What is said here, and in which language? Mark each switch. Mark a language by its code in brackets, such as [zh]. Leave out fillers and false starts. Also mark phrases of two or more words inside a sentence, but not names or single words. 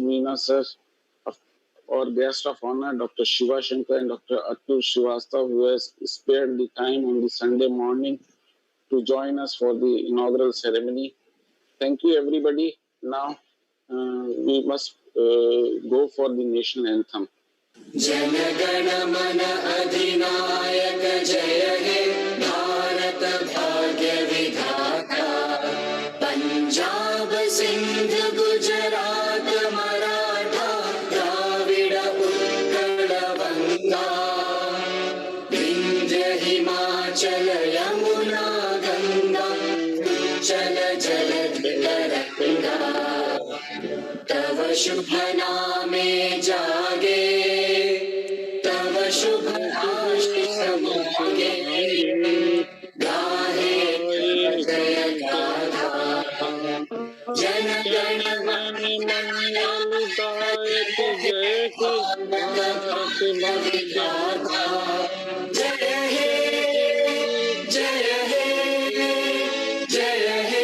[en] Meena, sir, our guest of honor, Dr. Shiva Shankar and Dr. Atul Srivastav, who has spared the time on the Sunday morning to join us for the inaugural ceremony. Thank you, everybody. Now we must go for the national anthem. [bn] জন গণ মন অধিনায়ক জয় হে ভারত ভাগ্য বিধাতা পঞ্জাব সিন্ধু গুজরাট মরাঠা দ্রাবিড় উৎকল বঙ্গ বিন্ধ্য হিমাচল যমুনা গঙ্গা চল জলধি তরঙ্গ তব শুভ নামে জাগে তব শুভ আশিষ মাগে গাহে জয় গাথা জন গণ মন মঙ্গলদায়ক জয় গাথা জয় হে জয় হে জয়